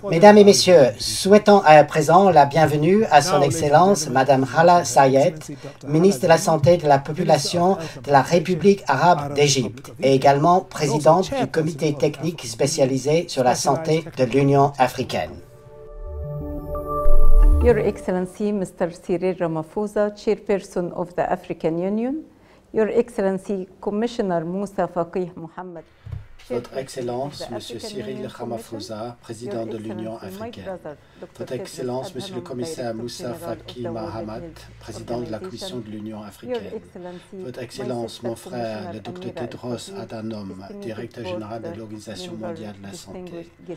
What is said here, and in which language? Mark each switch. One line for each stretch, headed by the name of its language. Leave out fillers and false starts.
French: Mesdames et messieurs, souhaitons à présent la bienvenue à son Excellence Mme Hala Sayed, ministre de la Santé de la Population de la République arabe d'Égypte, et également présidente du comité technique spécialisé sur la santé de l'Union africaine.
English: Your Excellency, Mr. Cyril Ramaphosa, Chairperson of the African Union, Your Excellency, Commissioner Moussa Faki Mohamed,
French: Votre Excellence, M. Cyril Ramaphosa, président de l'Union africaine. Votre Excellence, Monsieur le commissaire Moussa Faki Mohamed, président de la Commission de l'Union africaine. Votre Excellence, mon frère, le Dr Tedros Adhanom, directeur général de l'Organisation mondiale de la santé.